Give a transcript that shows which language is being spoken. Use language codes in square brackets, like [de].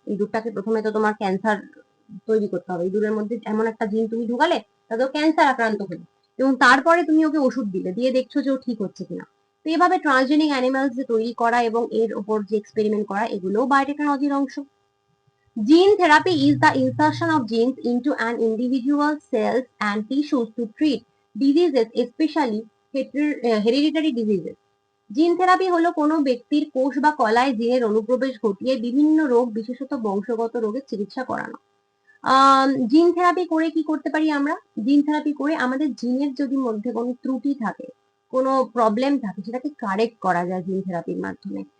[bn] ইঁদুরটাকে প্রথমে তো তোমার ক্যান্সার তৈরি করতে হবে, ইঁদুরের মধ্যে এমন একটা জিন তুমি ঢুকালে তাতে ক্যান্সার আক্রান্ত হলো, এবং তারপরে তুমি ওকে ওষুধ দিলে, দিয়ে দেখছো যে ও ঠিক হচ্ছে কিনা। তো এভাবে ট্রান্সজেনিক অ্যানিমালস যে তৈরি করা এবং এর উপর যে এক্সপেরিমেন্ট করা, এগুলোও বায়োটেকনোলজির অংশ। [en] Gene therapy is the insertion of genes into an individual's cells and tissues to treat diseases, especially hereditary diseases. [bn] Gene therapy হলো কোনো ব্যক্তির কোষ বা কলায় জিনের অনুপ্রবেশ ঘটিয়ে বিভিন্ন রোগ, বিশেষত বংশগত রোগের চিকিৎসা করানো। জিন থেরাপি করে কি করতে পারি আমরা? জিন থেরাপি করে আমাদের জিনের যদি মধ্যে কোনো ত্রুটি থাকে, কোনো প্রবলেম থাকে, সেটাকে কারেক্ট করা যায় জিন থেরাপির মাধ্যমে।